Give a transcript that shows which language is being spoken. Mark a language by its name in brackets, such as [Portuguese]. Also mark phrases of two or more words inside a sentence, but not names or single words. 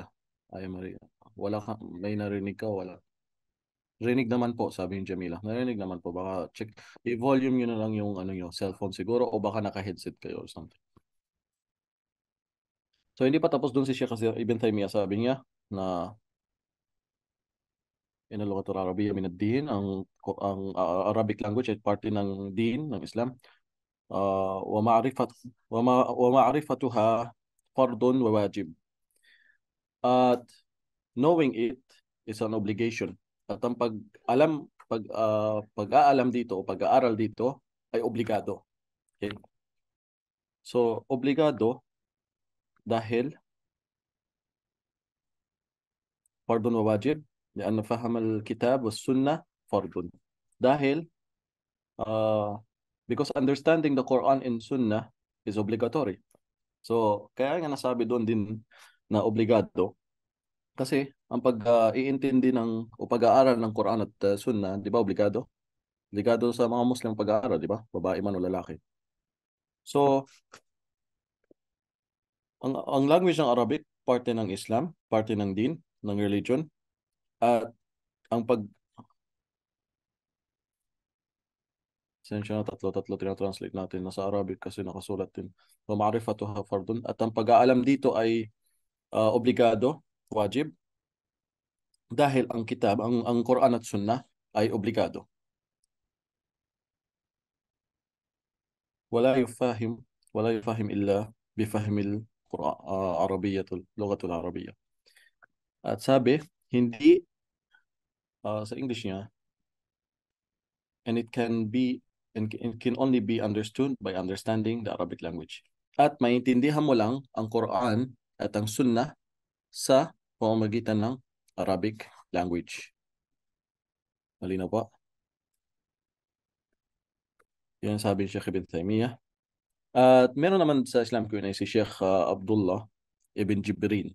[Filipino] Maria. May narinig ka, wala. Rinig naman po, sabi ni Jamila. Narinig naman po. Baka check, i-volume nyo na lang yung yung cellphone siguro o baka naka-headset kayo [English] or something. [Filipino] So hindi pa tapos dun si Sheikh Ibn Taymiyyah, sabi niya na [Arabic] إن اللغة العربية من الدين, [Filipino] ang [English] Arabic language [Filipino] ay parte ng din ng Islam. [Arabic] ومعرفتها فرض وواجب. [English] At knowing it is an obligation. [Filipino] At ang pag-aalam dito o pag-aaral dito ay obligado. Okay? So, obligado dahil [Arabic] فرض وواجب لأن فهم الكتاب والسنة فرض. [English] Dahil because understanding the Quran and Sunnah is obligatory. [Filipino] So, kaya nga nasabi doon din na obligado. Kasi, ang pag-iintindi o pag-aaral ng Quran at Sunnah, di ba, obligado? Obligado sa mga Muslim pag-aaral, di ba? Babae man o lalaki. So, ang language ng Arabic, parte ng Islam, parte ng din, ng religion. At ang Sensya na tatlo tinatranslate natin. Nasa Arabic kasi nakasulat din. [Arabic] وَمَعْرِفَتُهَا فَرْضٌ. [Filipino] At ang pag-aalam dito ay obligado, wajib. Dahil ang kitab, ang Quran at Sunnah ay obligado. [Arabic] ولا يفهم إلا بفهم العربية اللغة العربية. [Filipino] At sabi, hindi sa English niya, [English] and it can only be understood by understanding the Arabic language. [Filipino] At maintindihan mo lang ang Quran at ang Sunnah sa pamamagitan ng [English] Arabic language. [Filipino] Malinaw po? Yan sabi ni Sheikh Ibn Taymiyyah. At meron naman sa Islam Q&A si Sheikh Abdullah Ibn Jibrin.